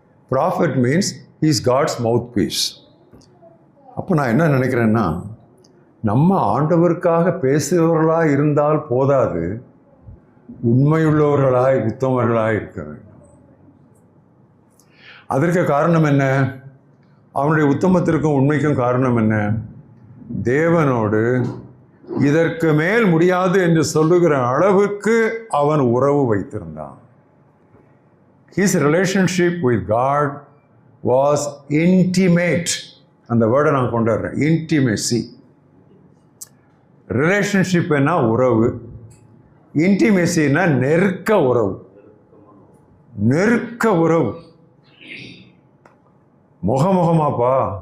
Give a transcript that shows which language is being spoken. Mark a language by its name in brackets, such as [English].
[English] Profit means is God's mouthpiece. [Tamil] அப்போ நான் என்ன நினைக்கிறேன்னா, நம்ம ஆண்டவருக்காக பேசுகிறவர்களாக இருந்தால் போதாது, உண்மையுள்ளவர்களாய் உத்தமர்களாய் இருக்க வேண்டும். அதற்கு காரணம் என்ன? அவனுடைய உத்தமத்திற்கும் உண்மைக்கும் காரணம் என்ன? தேவனோடு இதற்கு மேல் முடியாது என்று சொல்லுகிற அளவுக்கு அவன் உறவு வைத்திருந்தான். [English] His relationship with God was intimate. [Tamil] அந்த வேர்டை நான் கொண்டு வர்றேன், இன்டிமேசி. ரிலேஷன்ஷிப் என்ன? உறவு. இன்டிமேசின்னா நெருக்க உறவு. நெருக்க உறவு, முகமுகமாப்பா.